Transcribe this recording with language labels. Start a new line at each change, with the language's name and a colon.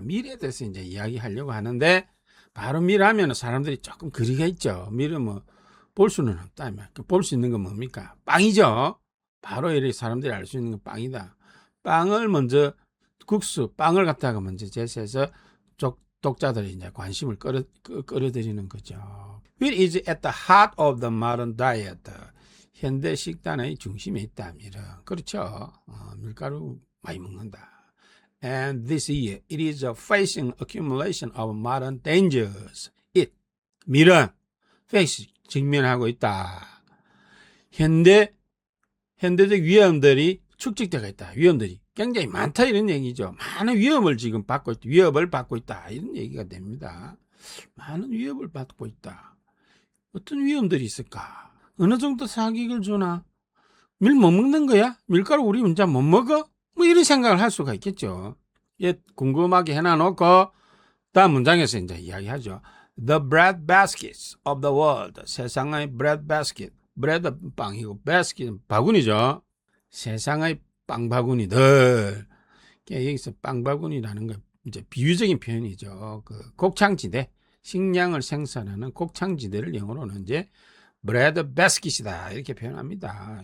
Korean: 밀에 대해서 이제 이야기하려고 하는데, 바로 밀하면 사람들이 조금 거리가 있죠. 밀은 뭐 볼 수는 없다. 볼 수 있는 건 뭡니까? 빵이죠. 바로 이렇게 사람들이 알 수 있는 건 빵이다. 빵을 먼저 빵을 갖다가 먼저 제시해서 독자들이 이제 관심을 끌어들이는 거죠.
English: Wheat is at the heart of the modern diet.
Korean: 현대 식단의 중심에 있다. 밀은. 그렇죠. 밀가루 많이 먹는다.
English: And this year, it is facing accumulation of modern dangers.
Korean: 밀은 직면하고 있다. 현대적 위험들이 축적되어 있다. 위험들이 굉장히 많다 이런 얘기죠. 많은 위험을 지금 위협을 받고 있다 이런 얘기가 됩니다. 많은 위협을 받고 있다. 어떤 위험들이 있을까? 어느 정도 사기를 주나? 밀 못 먹는 거야? 밀가루 우리 혼자 못 먹어? 뭐 이런 생각을 할 수가 있겠죠. 궁금하게 해놔놓고 다음 문장에서 이제 이야기하죠.
English: The bread baskets of the world.
Korean: 세상의 bread basket. bread 빵이고 basket은 바구니죠. 세상의 빵 바구니들. 여기서 빵 바구니라는 건 이제 비유적인 표현이죠. 그 곡창지대, 식량을 생산하는 곡창지대를 영어로는 이제 bread basket이다 이렇게 표현합니다.